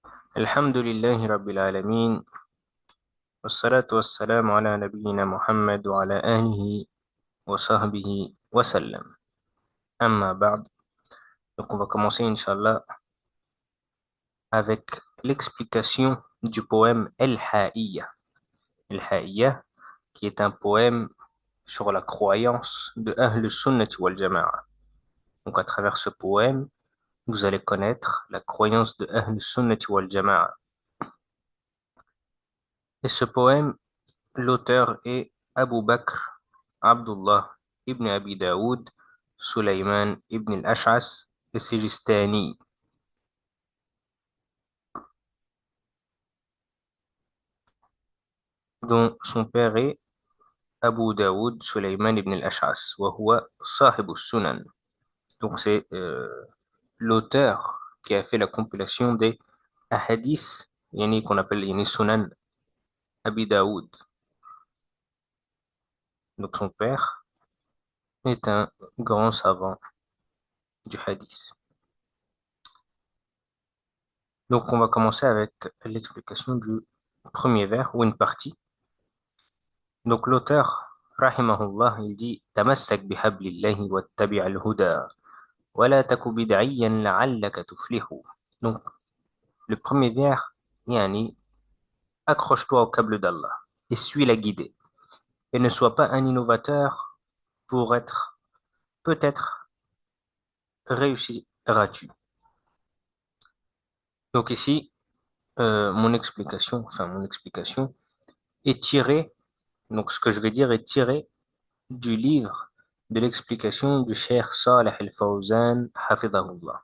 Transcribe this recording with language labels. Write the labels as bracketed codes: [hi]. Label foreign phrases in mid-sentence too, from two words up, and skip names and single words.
[ar] الحمد لله رب العالمين والصلاة والسلام على نبينا محمد وعلى آله وصحبه وسلم. أما بعد, [fr] donc on va commencer, Inch'Allah, avec l'explication du poème El-Ha'iyya. El-Ha'iyya, qui est un poème sur la croyance de [ar] أهل السنة والجماعة. [fr] Donc à travers ce poème, vous allez connaître la croyance de [ar] أهل السنة والجماعة. [fr] Et ce poème, l'auteur est Abu Bakr Abdullah ibn Abi Daoud Sulaiman ibn al-Ash'as al-Sijistani, dont son père est Abu Daoud Sulaiman ibn al-Ash'as, [ar] وهو صاحب السنن. [fr] Donc c'est l'auteur qui a fait la compilation des hadiths, yani qu'on appelle yani Sunan Abi Daoud. Donc son père est un grand savant du hadith. Donc on va commencer avec l'explication du premier vers ou une partie. Donc l'auteur, rahimahullah, il dit [ar] تمسك بحبل الله واتبع الهدى ولا تك بدعيا لعلك تفلح. [fr] Donc le premier vers, yani, accroche-toi au câble d'Allah et suis la guidée. Et ne sois pas un innovateur pour être, peut-être, réussiras-tu. Donc ici, mon explication est tirée, donc ce que je vais dire est tiré du livre de l'explication du Cheikh Saleh al-Fawzan, hafidahullah.